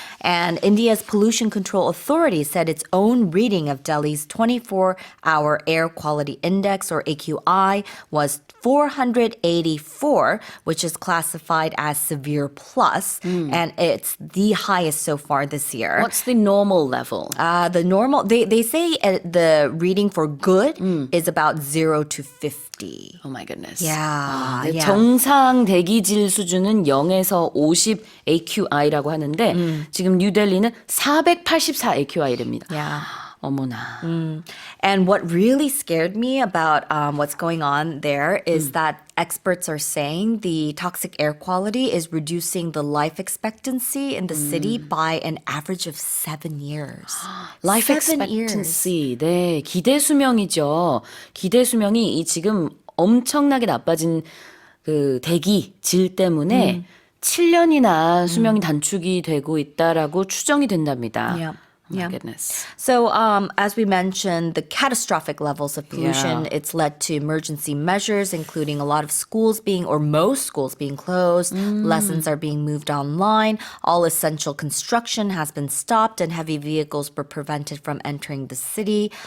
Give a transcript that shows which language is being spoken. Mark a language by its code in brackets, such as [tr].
[en] And India's Pollution Control Authority said its own reading of Delhi's 24-hour air quality index, or AQI, was 484, which is classified as severe plus, and it's the highest so far this year. What's the normal level? The normal, they say the reading for good is about 0 to 50. Oh my goodness. Yeah, [ko] 네, [en] yeah. [ko] 정상 대기질 수준은 0에서 50 AQI라고 하는데 지금 뉴델리는 484 AQI랍니다. [en] Yeah. [ko] 어머나. [en] And what really scared me about what's going on there is that experts are saying the toxic air quality is reducing the life expectancy in the city by an average of 7 years. Life 7 years. [ko] expectancy. 네, 기대 수명이죠. 기대 수명이 이 지금 엄청나게 나빠진 그 대기 질 때문에 7년이나 수명이 단축이 되고 있다라고 추정이 된답니다. [en] Yeah. Oh my Yeah. goodness. So, as we mentioned, the catastrophic levels of pollution, it's led to emergency measures, including a lot of schools or most schools being closed. Lessons are being moved online. All essential construction has been stopped, and heavy vehicles were prevented from entering the city.